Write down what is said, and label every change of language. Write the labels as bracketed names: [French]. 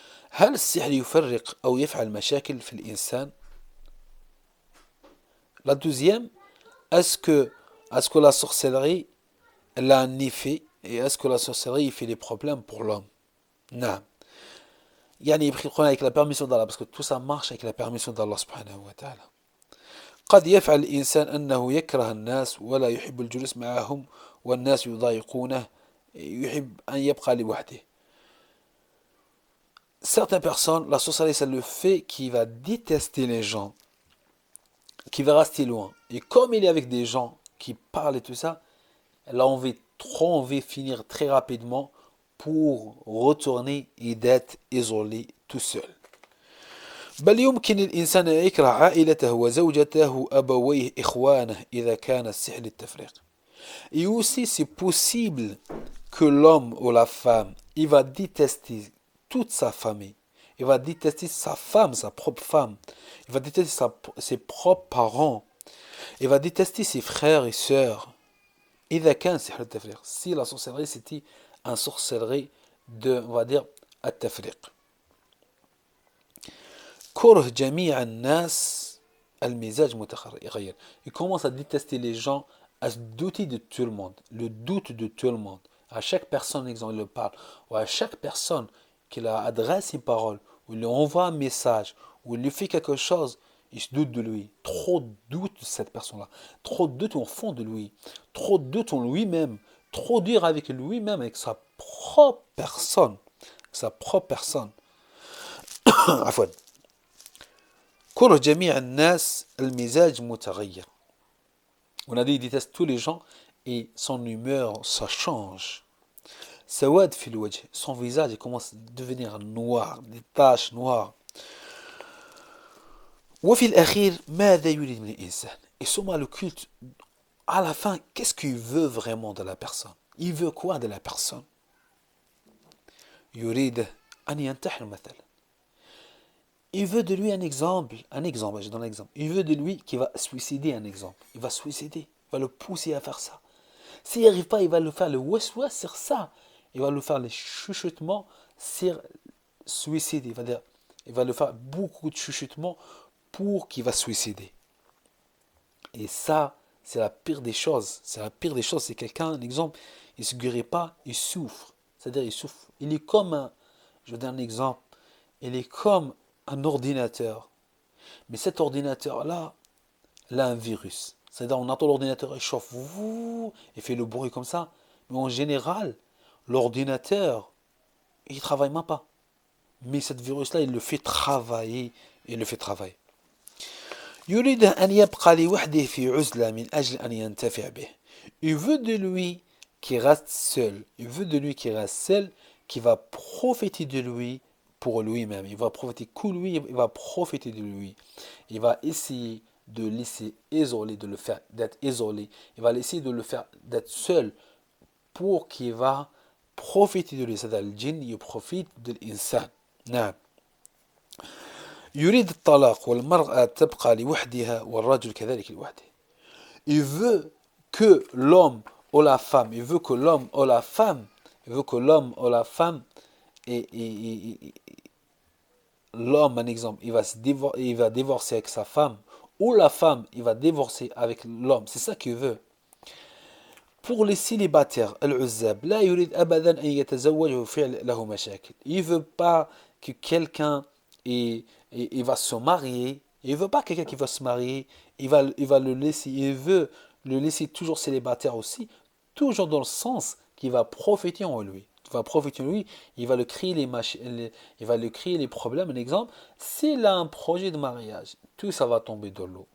[Arabic] هل السحر يفرق أو يفعل مشاكل في الإنسان؟ [French] La deuxième, est-ce que la sorcellerie elle a un effet et est-ce que la sorcellerie fait des problèmes pour l'homme? Non. [Arabic] يعني يكون [French] avec la permission d'Allah parce que tout ça marche avec la permission d'Allah [Arabic] سبحانه وتعالى. قد يفعل الإنسان أنه يكره الناس ولا يحب الجلوس معهم والناس يضايقونه يحب أن يبقى لوحده. [French] Certaines personnes, la sorcellerie, c'est le fait qu'il va détester les gens, qui va rester loin. Et comme il est avec des gens qui parlent et tout ça, elle a trop envie de finir très rapidement pour retourner et d'être isolé tout seul. [Arabic] بل يمكن الإنسان أن يكره عائلته وزوجته وأبويه إخوانه إذا كان السحر للتفريق. [French] Et aussi c'est possible que l'homme ou la femme, il va détester toute sa famille. Il va détester sa femme, sa propre femme. Il va détester ses propres parents. Il va détester ses frères et sœurs. [Arabic] إذا كان سحر التفريق. [French] Si la sorcellerie c'était un sorcellerie de, on va dire, التفريق. [Arabic] كره جميع الناس المزاج متغير. [French] Il commence à détester les gens, à se douter de tout le monde. Le doute de tout le monde. À chaque personne, exemple, il le parle. Ou à chaque personne qui leur adresse une parole, ou lui envoie un message, ou lui fait quelque chose, il se doute de lui. Trop de doute de cette personne-là. Trop de doute au fond de lui. Trop de doute en lui-même. Trop dur avec lui-même, avec sa propre personne. Sa propre personne. [Arabic] عفوا. كره جميع الناس المزاج متغير. [French] On a dit il déteste tous les gens et son humeur, ça change. [Arabic] سواد في الوجه. [French] Son visage il commence à devenir noir, des taches noires. [Arabic] وفي الأخير ماذا يريد من الإنسان. [French] Et sûrement le culte, à la fin, qu'est-ce qu'il veut vraiment de la personne? Il veut quoi de la personne? [Arabic] يريد أن ينتحر مثلا. [French] Il veut de lui un exemple, je donne un exemple. Il veut de lui qui va suicider, un exemple. Il va suicider, il va le pousser à faire ça. S'il n'y arrive pas, il va le faire le waswas sur ça. Il va le faire les chuchotements sur suicider. Il va le faire beaucoup de chuchotements pour qu'il va suicider. Et ça, c'est la pire des choses. C'est la pire des choses. C'est quelqu'un, un exemple, il ne se guérit pas, il souffre. C'est-à-dire, il souffre. Il est comme un, je vous donne un exemple, il est comme un ordinateur. Mais cet ordinateur-là, il a un virus. C'est-à-dire, on entend l'ordinateur, il chauffe, il fait le bruit comme ça. Mais en général, l'ordinateur, il ne travaille même pas. Mais ce virus-là, il le fait travailler. Il le fait travailler. [Arabic] يريد أن يبقى لوحده في عزلة من أجل أن ينتفع به. [French] Il veut de lui qui reste seul. Il veut de lui qui reste seul, qui va profiter de lui pour lui-même. Il va profiter que lui, il va profiter de lui. Il va essayer de laisser isolé, de le faire d'être isolé. Il va essayer de le faire d'être seul pour qu'il va profiter de lui. C'est-à-dire le djinn, il profite de l'insan. [Arabic] نعم. يريد الطلاق والمرأة تبقى لوحدها والرجل كذلك لوحده. [French] Il veut que l'homme ou la femme, il veut que l'homme ou la femme, il veut que l'homme ou la femme et l'homme, un exemple, il va divorcer avec sa femme, ou la femme, il va divorcer avec l'homme. C'est ça qu'il veut. Pour les célibataires, [Arabic] العزاب لا يريد أبدا أن يتزوج وفعل له مشاكل. [French] Il veut pas que quelqu'un il va se marier. Il veut pas quelqu'un qui va se marier. Il va le laisser. Il veut le laisser toujours célibataire aussi, toujours dans le sens qu'il va profiter en lui. Il va profiter en lui. Il va le créer il va le créer les problèmes. Un exemple, s'il a un projet de mariage, tout ça va tomber dans l'eau.